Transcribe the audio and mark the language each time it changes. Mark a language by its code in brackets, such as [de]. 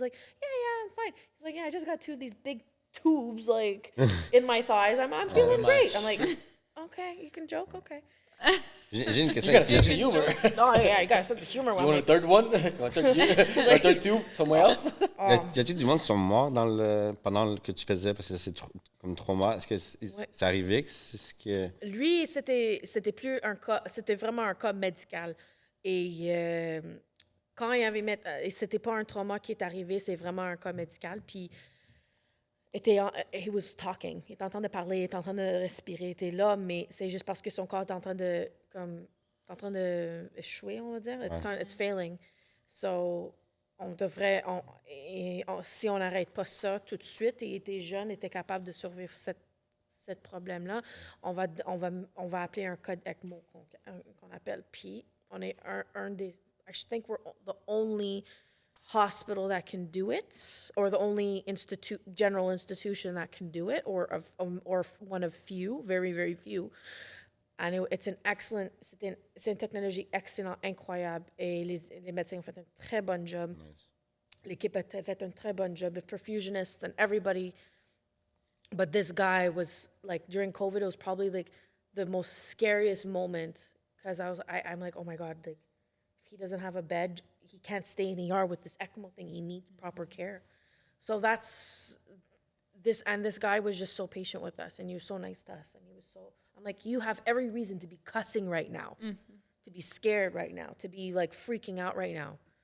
[en] He's like, "Yeah, I'm fine." He's like, "Yeah, I just got two of these big tubes like in my thighs. I'm feeling great." I'm like, "Okay, you can joke, okay." [fr] J'ai une question. [en] You got a sense of humor. Oh yeah, you got a sense of humor. You want a third one? You want a third tube somewhere else? [fr] Y a-t-il du monde qui sont morts pendant que tu faisais parce que c'est comme trauma? Est-ce que c'est arrivé que c'est ce que... Lui, c'était plus un cas, c'était vraiment un cas médical. Et quand il avait c'était pas un trauma qui est arrivé, c'est vraiment un cas médical. Puis [en] he was talking, [fr] il était en train de parler, il était en train de respirer, il était là, mais c'est juste parce que son corps est en train de échouer, on va dire. [en] It's failing. [fr] So on devrait, si on n'arrête pas ça tout de suite, et était jeune, était capable de survivre cette problème-là, on va appeler un code ECMO qu'on appelle. Puis on est un des, [en] I think we're the only hospital that can do it, or the only general institution that can do it, or one of few, very, very few. [fr] And c'est une technologie excellente, incroyable, et les médecins ont fait un très bon job. Nice. L'équipe a fait un très bon job, [en] the perfusionists and everybody. But this guy was like, during COVID, it was probably like the most scariest moment, because I'm like, oh my God, like if he doesn't have a bed, he can't stay in ER with this ECMO thing. He needs proper care. So that's this, and this guy was just so patient with us, and he was so nice to us, and he was so, I'm like, you have every reason to be cussing right now, to be scared right now, to be like freaking out right now.